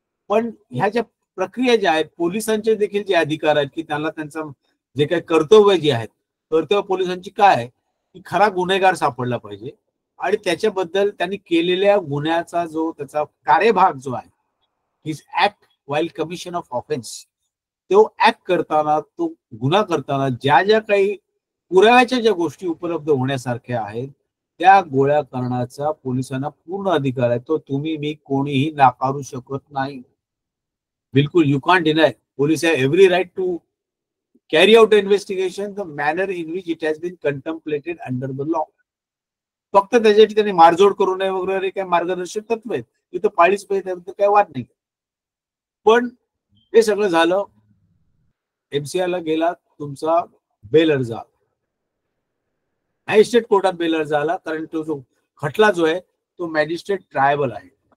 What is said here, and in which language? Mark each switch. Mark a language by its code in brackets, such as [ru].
[mr] पण ह्या ज्या प्रक्रिया ज्या आहेत, पोलिसांचे देखील जे अधिकार आहेत की त्यांना त्यांचं जे काही कर्तव्य जे आहेत, कर्तव्य पोलिसांची काय आहे की खरा गुन्हेगार सापडला पाहिजे आणि त्याच्याबद्दल त्यांनी केलेल्या गुन्ह्याचा जो त्याचा कार्यभाग जो आहे, [en] his act while commission of offence, [mr] तो ऍक्ट करताना, तो गुन्हा करताना ज्या ज्या काही पुराव्याच्या ज्या गोष्टी उपलब्ध होण्यासारख्या आहेत त्या गोळ्या करण्याचा पोलिसांना पूर्ण अधिकार आहे. तो तुम्ही मी कोणीही नाकारू शकत नाही. [en] बिलकुल you can't deny. Police have every right to carry out the investigation the manner in which it has been contemplated under the law. [mr] फक्त त्याच्यासाठी त्यांनी मारझोड करू नये वगैरे काही मार्गदर्शक तत्व आहेत, तिथं पाळीच पाहिजे, त्याबद्दल काही वाद नाही. पण हे सगळं झालं, एमसीआर ला गेला, तुमचा बेल अर्ज आला, मॅजिस्ट्रेट कोर्टात बेल अर्ज आला, कारण तो जो खटला जो आहे तो मॅजिस्ट्रेट ट्रायबल आहे.